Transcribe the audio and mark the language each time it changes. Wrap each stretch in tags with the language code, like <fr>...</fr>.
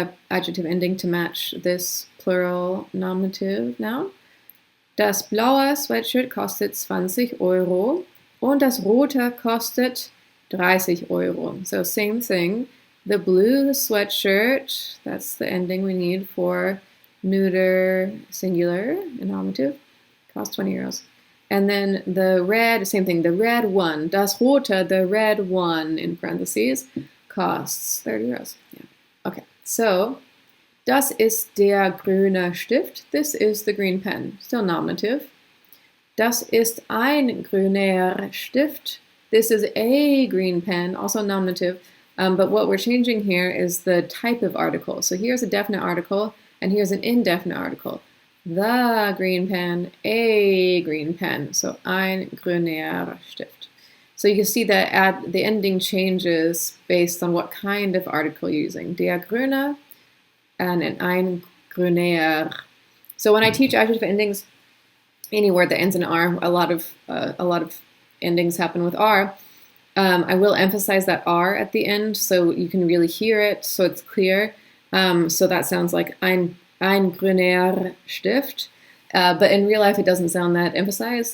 <en>Adjective ending to match this plural nominative noun.</en> <de>Das blaue Sweatshirt kostet 20 Euro und das rote kostet 30 Euro.</de> <en>So same thing. The blue sweatshirt, that's the ending we need for neuter singular nominative, costs 20 euros. And then the red, same thing, the red one,</en> <de>das rote,</de> <en>the red one in parentheses, costs 30 euros. Yeah. Okay, so</en> <de>das ist der grüne Stift.</de> <en>This is the green pen, still nominative.</en> <de>Das ist ein grüner Stift.</de> <en>This is a green pen, also nominative. But what we're changing here is the type of article. So here's a definite article, and here's an indefinite article. The green pen, a green pen.</en> <de>So ein grüner Stift.</de> <en>So you can see that the ending changes based on what kind of article you're using.</en> <de>Der grüne and ein grüner.</de> <en>So when I teach adjective endings, any word that ends in R, a lot of endings happen with R. I will emphasize that R at the end so you can really hear it, so it's clear. So that sounds like</en> <de>ein grüner Stift.</de> <en>But in real life, it doesn't sound that emphasized.</en>